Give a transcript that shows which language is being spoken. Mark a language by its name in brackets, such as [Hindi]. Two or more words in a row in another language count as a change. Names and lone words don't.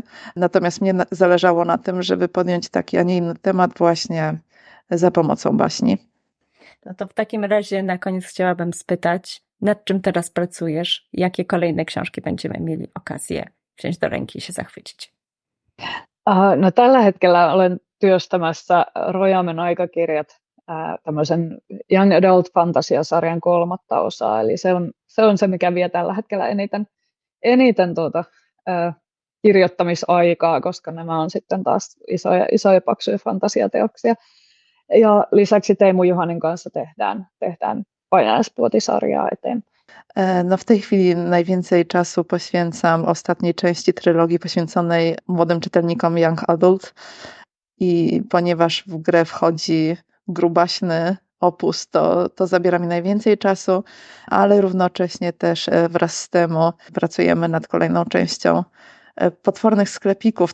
[Polish] Natomiast mnie zależało na tym, żeby podjąć taki, a nie inny temat właśnie za pomocą baśni. No to w takim razie na koniec chciałabym spytać, nad czym teraz pracujesz? Jakie kolejne książki będziemy mieli okazję wziąć do ręki i się zachwycić? [Finnish] No tällä hetkellä olen työstämässä Rojamen aikakirjat, tämmöisen [English] Young Adult [Finnish] Fantasia-sarjan 3. osaa, eli se on se, mikä vie tällä hetkellä eniten kirjoittamisaikaa, koska nämä on sitten taas isoja paksuja fantasiateoksia. Ja lisäksi Teemu Juhanin kanssa tehdään Painajaispuoti-sarjaa eteenpäin. [Polish] No w tej chwili najwięcej czasu poświęcam ostatniej części trylogii poświęconej młodym czytelnikom [English] Young Adult [Polish] i ponieważ w grę wchodzi grubaśny opus, to zabiera mi najwięcej czasu, ale równocześnie też wraz z Teemu pracujemy nad kolejną częścią Potwornych sklepików.